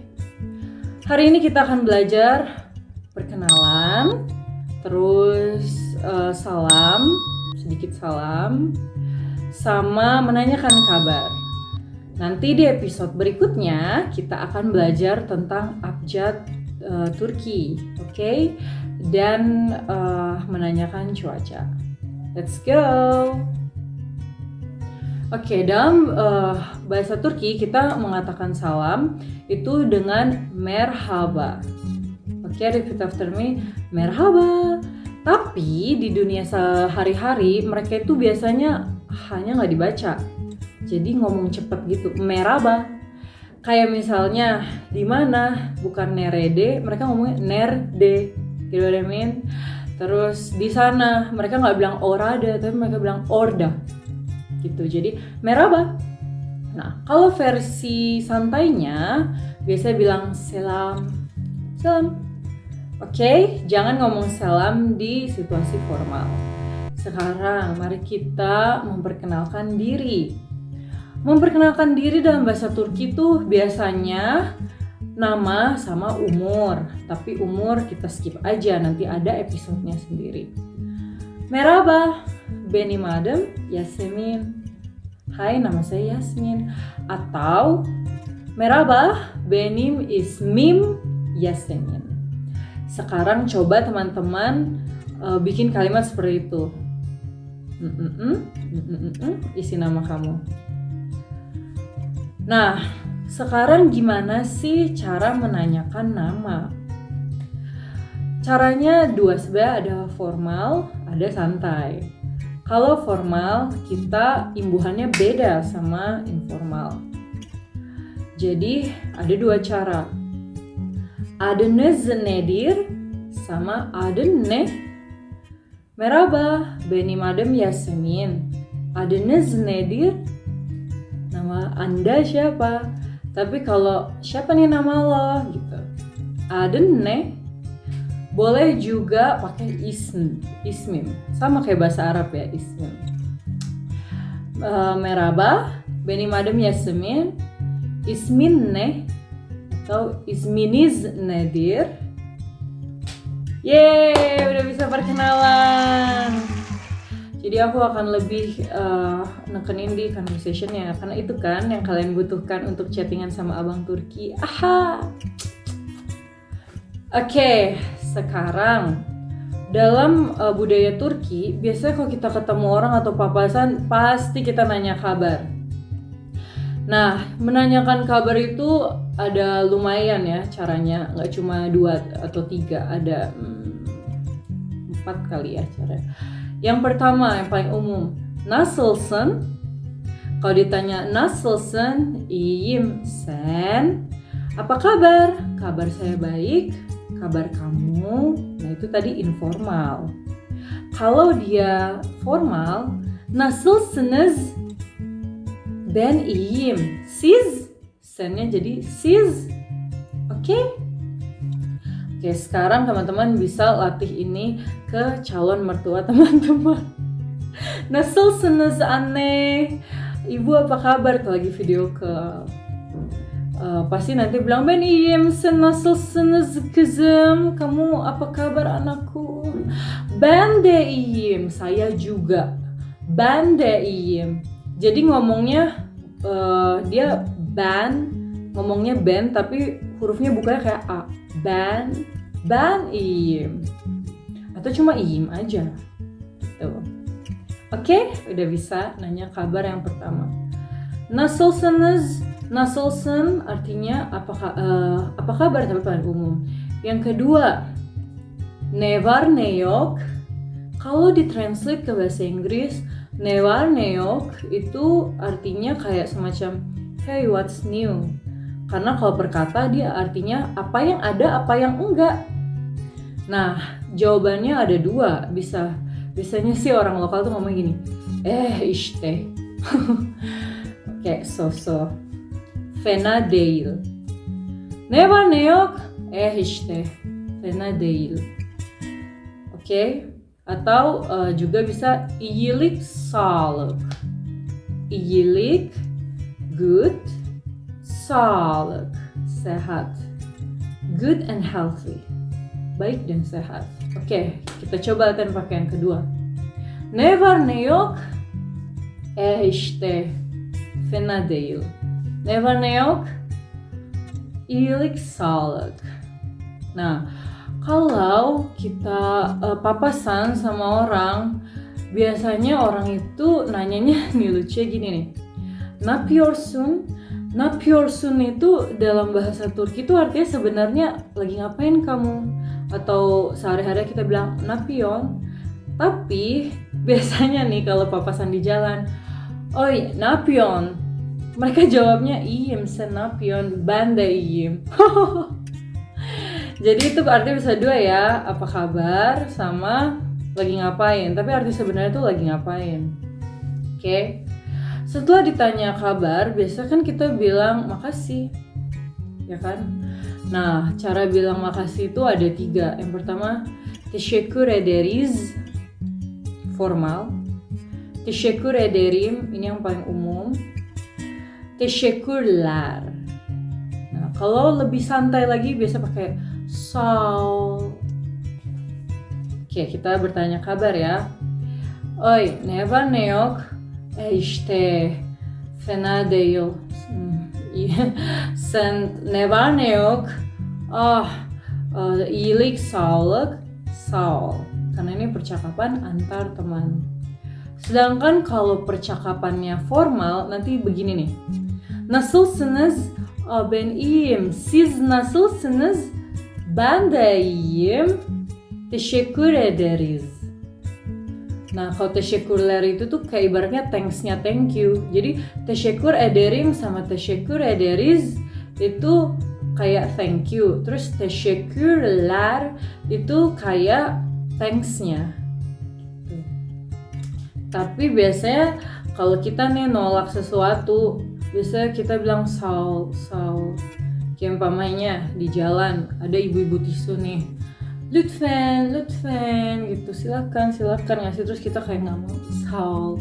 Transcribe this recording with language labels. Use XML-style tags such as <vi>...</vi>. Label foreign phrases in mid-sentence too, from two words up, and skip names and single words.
<id>Hari ini kita akan belajar perkenalan, terus sedikit salam, sama menanyakan kabar. Nanti di episode berikutnya kita akan belajar tentang abjad Turki, oke? Dan menanyakan cuaca.</id> <en>Let's go!</en> <id>Oke, dalam bahasa Turki kita mengatakan salam itu dengan merhaba. Oke,</id> <en>repeat after me,</en> <id>merhaba. Tapi di dunia sehari-hari mereka itu biasanya hanya nggak dibaca. Jadi ngomong cepet gitu, merhaba. Kayak misalnya di mana bukan nerede, mereka ngomongnya nerde.</id> <en>Gitu what I mean?</en> <id>Terus di sana mereka nggak bilang orada, tapi mereka bilang orda. Gitu, jadi merhaba. Nah, kalau versi santainya biasanya bilang selam. Oke, jangan ngomong salam di situasi formal. Sekarang mari kita memperkenalkan diri. Memperkenalkan diri dalam bahasa Turki tuh biasanya nama sama umur, tapi umur kita skip aja, nanti ada episodenya sendiri.</id> <tr>Merhaba, benim adım Yasemin.</tr> <id>Hai, nama saya Yasmin. Atau merhaba, benim ismim Yasemin. Sekarang coba teman-teman bikin kalimat seperti itu. Isi nama kamu. Nah, sekarang gimana sih cara menanyakan nama? Caranya dua, sebenarnya ada formal, ada santai. Kalau formal, kita imbuhannya beda sama informal. Jadi, ada dua cara.</id> <tr>Adınız nedir? Sama adın ne? Merhaba, benim adım Yasemin. Adınız nedir?</tr> <id>Nama Anda siapa? Tapi kalau siapa nih nama lo? Gitu.</id> <tr>Adın ne?</tr> <id>Boleh juga pakai ismim, sama kayak bahasa Arab ya, ismim.</id> <tr>Merhaba, benim adım Yasemin. Ismin ne? Atau isminiz nedir?</tr> <id>Yeay, udah bisa perkenalan. Jadi aku akan lebih nekenin di conversation-nya, karena itu kan yang kalian butuhkan untuk chattingan sama abang Turki. Aha. Oke, sekarang dalam budaya Turki, biasanya kalau kita ketemu orang atau papasan, pasti kita nanya kabar. Nah, menanyakan kabar itu ada lumayan ya caranya, nggak cuma 2 atau 3, ada 4 kali ya caranya. Yang pertama, yang paling umum, nasılsın? Kalau ditanya</id> <tr>nasılsın, iyiyim, sen?</tr> <id>Apa kabar? Kabar saya baik. Kabar kamu? Nah, itu tadi informal. Kalau dia formal, nasılsınız?</id> <tr>Ben iyiyim. Siz?</tr> <id>Sennya jadi siz. Oke? Oke, sekarang teman-teman bisa latih ini ke calon mertua teman-teman.</id> <tr>Nasılsınız anne?</tr> <id>Ibu apa kabar? Kalau lagi video call. Pasti nanti bilang</id> <tr>ben iyiyim, sen nasılsınız kızım,</tr> <id>kamu apa kabar anakku?</id> <tr>Ben de iyiyim,</tr> <id>saya juga.</id> <tr>Ben de iyiyim.</tr> <id>Jadi ngomongnya dia ngomongnya ben tapi hurufnya bukannya kayak A.</id> <tr>Ban iyim.</tr> <id>Atau cuma iyim aja. Gitu. Oke, udah bisa nanya kabar yang pertama. Nasılsınız? Nasılsın artinya apa kabar tapi paling umum. Yang kedua,</id> <tr>ne var ne yok.</tr> <id>Kalau ditranslate ke bahasa Inggris,</id> <tr>ne var ne yok</tr> <id>itu artinya kayak semacam</id> <en>hey, what's new?</en> <id>Karena kalau perkata dia artinya apa yang ada, apa yang enggak. Nah, jawabannya ada dua. Biasanya sih orang lokal tuh ngomong gini, işte. Kayak so.</id> <tr>Fena değil. Ne var ne yok? İşte. Fena değil.</tr> <id>Oke? Atau juga bisa</id> <tr>iyilik sağlık. Iyilik, good, sağlık,</tr> <id>sehat.</id> <en>Good and healthy.</en> <id>Baik dan sehat. Oke, kita coba latihan pakai yang kedua.</id> <tr>Ne var ne yok? İşte. Fena değil. Ne var ne yok? İyilik sağlık.</tr> <id>Nah, kalau kita papasan sama orang, biasanya orang itu nanyanya nih lucu gini nih. Napyorsun? Napyorsun itu dalam bahasa Turki itu artinya sebenarnya lagi ngapain kamu? Atau sehari-hari kita bilang napyon. Tapi biasanya nih kalau papasan di jalan,</id> <tr>oi napyon.</tr> <id>Mereka jawabnya</id> <tr>iyim sen napyon, ben de iyim.</tr> <id>Jadi itu artinya bisa dua ya, apa kabar sama lagi ngapain. Tapi arti sebenarnya itu lagi ngapain. Oke. Setelah ditanya kabar, biasa kan kita bilang makasih. Ya kan? Nah, cara bilang makasih itu ada 3. Yang pertama,</id> <tr>teşekkür ederiz. Formal. Teşekkür ederim,</tr> <id>ini yang paling umum. Teşekkürler. Nah, kalau lebih santai lagi biasa pakai sağ. Oke, kita bertanya kabar ya.</id> <tr>Oi, ne var ne yok? İşte fena değil. Sen ne var ne yok? İyilik, sağlık, sağ ol.</tr> <id>Karena ini percakapan antar teman. Sedangkan kalau percakapannya formal nanti begini nih.</id> <tr>Nasılsınız? Ben iyiyim. Siz nasılsınız? Ben de iyiyim. Teşekkür ederiz.</tr> <id>Nah, kalau teşekkürler itu tuh kayak ibaratnya thanks-nya</id> <en>thank you.</en> <id>Jadi</id> <tr>teşekkür ederim</tr> <id>sama</id> <tr>teşekkür ederiz</tr> <id>itu kayak</id> <en>thank you.</en> <id>Terus teşekkürler itu kayak thanks-nya. Tapi biasanya kalau kita nih nolak sesuatu, biasanya kita bilang sağ. Kayak umpamanya di jalan ada ibu-ibu tisu nih, lütfen gitu, silakan ngasih, terus kita kayak nggak mau sağ.</id>